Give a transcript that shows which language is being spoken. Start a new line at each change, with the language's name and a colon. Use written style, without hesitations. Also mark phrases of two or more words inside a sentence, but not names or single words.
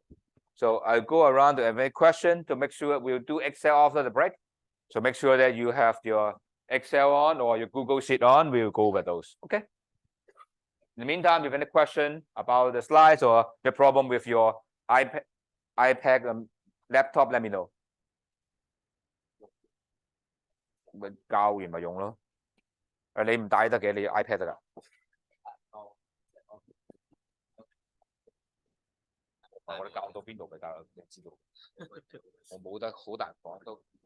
English: So I'll go around to every question to make sure we'll do Excel after the break. So make sure that you have your Excel on or your Google Sheet on. We'll go over those. Okay. In the meantime, if you have any question about the slides or the problem with your iPad, laptop, let me know.
Cantonese: 教完咪用咯。你唔帶得嘅，你 iPad 得㗎。我哋教到邊度咪教，你知道。我冇得好大講都。